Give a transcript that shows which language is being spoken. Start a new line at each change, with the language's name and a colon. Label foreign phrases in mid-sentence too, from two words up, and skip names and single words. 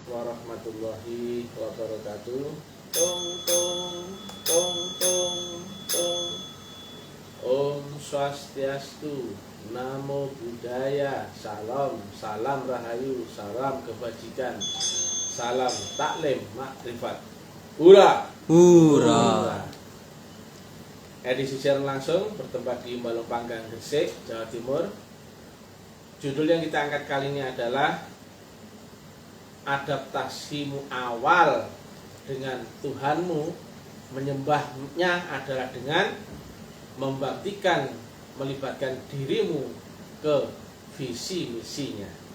Arabic: ورحمة الله وبركاته. Tong tong tong tong tong.
Sanskrit: Om Swastiastu,
Pali: Namo Buddhaya,
Indonesian: salam, salam rahayu, salam kebajikan, salam taklim makrifat. Hura, Hura. Edisi siaran langsung bertempat di Balongpanggang, Gresik, Jawa Timur. Judul yang kita angkat kali ini adalah adaptasimu awal dengan Tuhanmu, menyembahnya adalah dengan membaktikan, melibatkan dirimu ke visi misinya.